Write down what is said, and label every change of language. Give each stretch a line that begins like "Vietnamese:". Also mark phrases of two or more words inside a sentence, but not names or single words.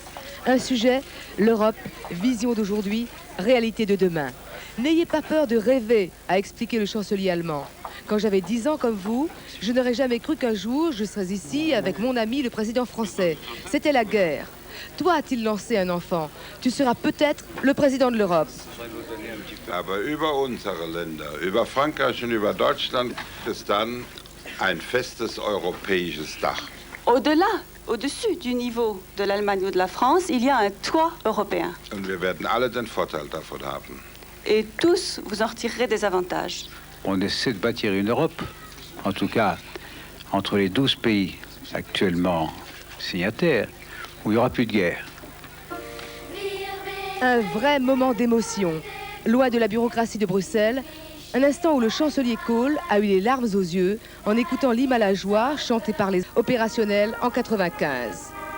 French: Un sujet, l'Europe, vision d'aujourd'hui, réalité de demain. N'ayez pas peur de rêver, a expliqué le chancelier allemand. Quand j'avais 10 ans comme vous, je n'aurais jamais cru qu'un jour je serais ici avec mon ami le président français. C'était la guerre. Toi, a-t-il lancé un enfant, tu seras peut-être le président de l'Europe.
German: Aber über unsere Länder, über Frankreich und über Deutschland ist dann ein festes europäisches Dach.
French: Au-delà, au-dessus du niveau de l'Allemagne ou de la France, il y a un toit européen.
German: Und wir werden alle den Vorteil davon haben.
French: Et tous, vous en retirerez des avantages. On essaie de bâtir une Europe, en tout cas entre les 12 pays actuellement signataires, où il n'y aura plus de guerre. Un vrai moment d'émotion. Loin de la bureaucratie de Bruxelles, un instant où le chancelier Kohl a eu les larmes aux yeux en écoutant l'hymne à la joie chanté par les opérationnels en 1995.